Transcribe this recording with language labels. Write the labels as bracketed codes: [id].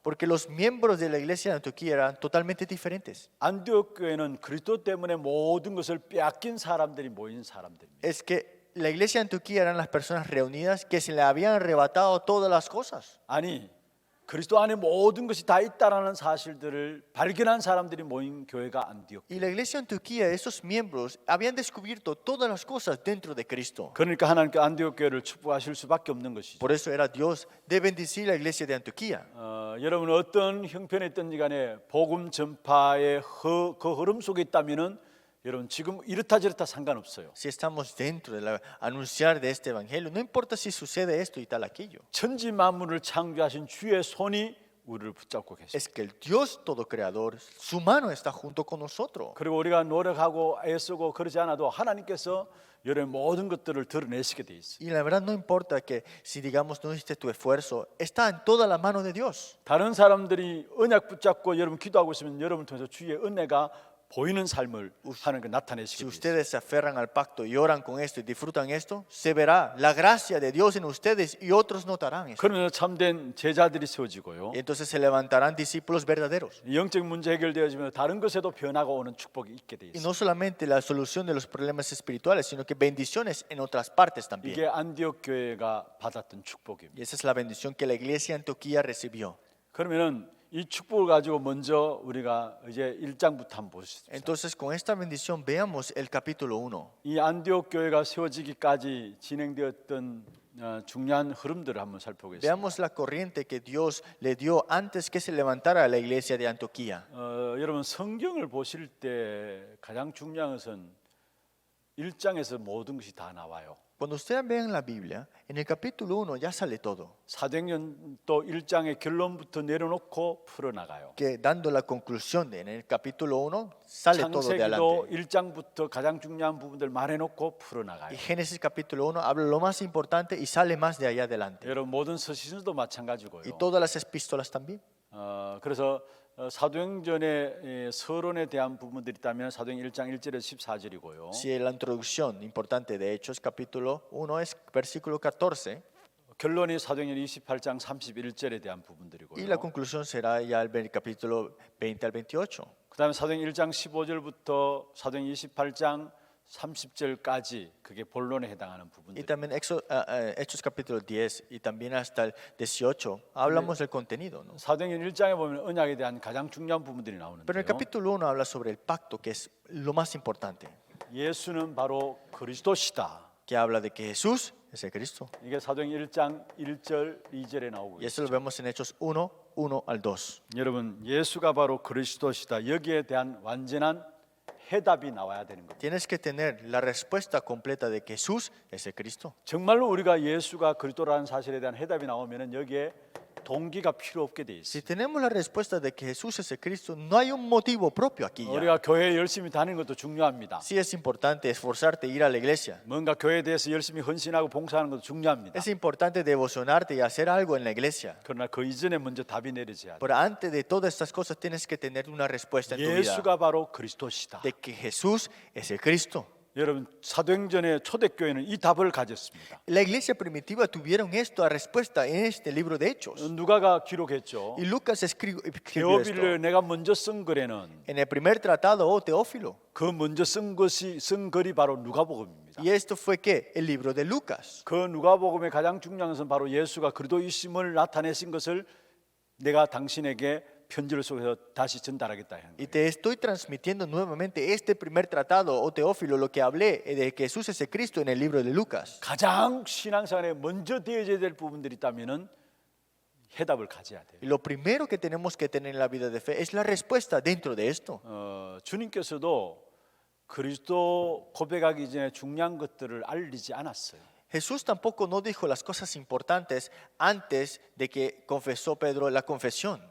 [es] Porque los miembros de la iglesia de Antioquía eran totalmente diferentes. [ko] 안디옥 교회는 그리스도 때문에 모든 것을 빼앗긴 사람들이 모인 사람들입니다. [es] Es que la iglesia de Antioquía eran las personas reunidas que se le habían arrebatado todas las cosas. [ko] 아니 그리스도 안에 모든 것이 다 있다라는 사실들을 발견한 사람들이 모인 교회가 안디옥. [es] Y la iglesia de Antioquía, esos miembros, habían descubierto todas las cosas dentro de Cristo. [ko] 그러니까 하나님께 안디옥 교회를 축복하실 수밖에 없는 것이죠. [es] Por eso era Dios de bendecir la iglesia de Antioquía. [ko] 여러분 어떤 형편에 있든지 간에 복음 전파의 그 흐름 속에 있다면은 여러분 지금 이렇다 저렇다 상관없어요. [es] Si estamos dentro de anunciar de este evangelio, no importa si sucede esto y tal aquello. [ko] 천지 만물을 창조하신 주의 손이 우리를 붙잡고 계십니다. [es] Es que el Dios todo creador, su mano está junto con nosotros. [ko] 그리고 우리가 노력하고 애쓰고 그러지 않아도 하나님께서 여러분 모든 것들을 드러내시게 돼 있어요. [es] Y la verdad no importa que si digamos no hiciste tu esfuerzo, está en toda la mano de Dios. [ko] 다른 사람들이 언약 붙잡고 여러분 기도하고 있으면 여러분 통해서 주의 은혜가 보이는 삶을 하는 거 [es] Si [ko] 나타내시게 돼요. [es] ustedes se aferran al pacto y oran con esto y disfrutan esto, se verá la gracia de Dios en ustedes y otros notarán eso. [ko] 그러면 참된 제자들이 세워지고요. [es] Y entonces se levantarán discípulos verdaderos. [ko] 영적 문제 해결되어지면 다른 것에도 변화가 오는 축복이 있게 돼 [es] Y [ko] 있어요. [es] no solamente la solución de los problemas espirituales, sino que bendiciones en otras partes [ko] 이게 [es] también. [ko] 안디옥 교회가 받았던 축복입니다. [es] Y esa es la bendición que la iglesia de Antioquía recibió. [ko] 그러면은 이 축복을 가지고 먼저 우리가 이제 1장부터 한번 보시죠. [es] Entonces, con esta bendición veamos el capítulo 1. [ko] 이 안디옥 교회가 세워지기까지 진행되었던 중요한 흐름들을 한번 살펴보겠습니다. [es] Veamos la corriente que Dios le dio antes que se levantara la iglesia de Antioquía. [ko] 여러분 성경을 보실 때 가장 중요한 것은 1장에서 모든 것이 다 나와요. [es] Cuando ustedes vean la Biblia, en el capítulo 1 ya sale todo. [ko] 사도행전 또 1장의 결론부터 내려놓고 풀어나가요. [es] Que dando la conclusión en el capítulo 1 sale todo de [ko] 창세기도 [es] adelante. [ko] 1장부터 가장 중요한 부분들 말해놓고 풀어나가요. [es] Y Génesis capítulo 1 habla lo más importante y sale más de allá adelante. [ko] 여러분 모든 서신서도 마찬가지고요. [es] Y todas las epístolas también. [ko] 그래서 사도행전의 서론에 대한 부분들이 있다면 사도행 1장 1절에서 14절이고요. [es] Si la introducción importante de Hechos capítulo 1 es versículo 14 [ko] 결론이 사도행전 28장 31절에 대한 [es] y la [ko] 부분들이고요. [es] conclusión será ya el capítulo 20 al 28. [ko] 그다음에 사도행 1장 15절부터 사도행 28장 30절까지 그게 본론에 해당하는 [es] Y [ko] 부분들. [es] también Hechos capítulo 10 y también hasta el 18 hablamos del contenido, ¿no? [ko] 사도행전 1장에 보면 언약에 대한 가장 중요한 부분들이 [es] Pero en el [ko] 나오는데요. [es] capítulo 1 habla sobre el pacto, que es lo más importante, [ko] 예수는 바로 그리스도시다. [es] que habla de que Jesús es el Cristo. [ko] 이게 사도행전 1장 1절, 2절에 나오고 [es] Y eso [ko] 있어요. [es] lo vemos en Hechos 1, 1 al 2. [ko] 여러분, 예수가 바로 그리스도시다. 여기에 대한 완전한 해답이 나와야 되는 겁니다. [es] Tienes que tener la respuesta completa de que Jesús es el Cristo. [ko] 정말로 우리가 예수가 그리스도라는 사실에 대한 해답이 나오면은 여기에 동기가 필요 없게 돼 있어요. [es] Si tenemos la respuesta de que Jesús es el Cristo, no hay un motivo propio aquí ya. [ko] 우리가 교회에 열심히 다니는 것도 중요합니다. [es] Sí es importante esforzarte e ir a la iglesia. [ko] 뭔가 교회에 대해서 열심히 헌신하고 봉사하는 것도 중요합니다. [es] Es importante devocionarte y hacer algo en la iglesia. [ko] 그러나 그 이전에 먼저 답이 내려져야 돼. [es] Pero antes de todas estas cosas tienes que tener una respuesta en tu vida [ko] 예수가 바로 그리스도시다. [es] de que Jesús es el Cristo. [ko] 여러분 사도행전의 초대교회는 이 답을 가졌습니다. [es] La iglesia primitiva tuvieron esta respuesta en este libro de Hechos. [ko] 누가가 기록했죠. [es] Y Lucas escribió esto. [ko] 데오빌을 내가 먼저 쓴 글에는 [es] En el primer tratado, oh Teófilo. [ko] 그 먼저 쓴 글이 바로 누가복음입니다. [es] Y esto fue ¿qué? El libro de Lucas. [ko] 그 누가복음의 가장 중요한 것은 바로 예수가 그리스도이심을 나타내신 것을 내가 당신에게 편지를 속에서 다시 전달하겠다 하는 [es] Y te estoy transmitiendo nuevamente este primer tratado, oh Teófilo, lo que hablé de que Jesús es el Cristo en el libro de Lucas. [ko] 가장 신앙생활에 먼저 되어져야 될 부분들이 있다면은 해답을 가져야 돼요. [es] Y lo primero que tenemos que tener en la vida de fe es la respuesta dentro de esto. [ko] 주님께서도 그리스도 고백하기 전에 중요한 것들을 알리지 않았어요. [es] Jesús tampoco no dijo las cosas importantes antes de que confesó Pedro la confesión.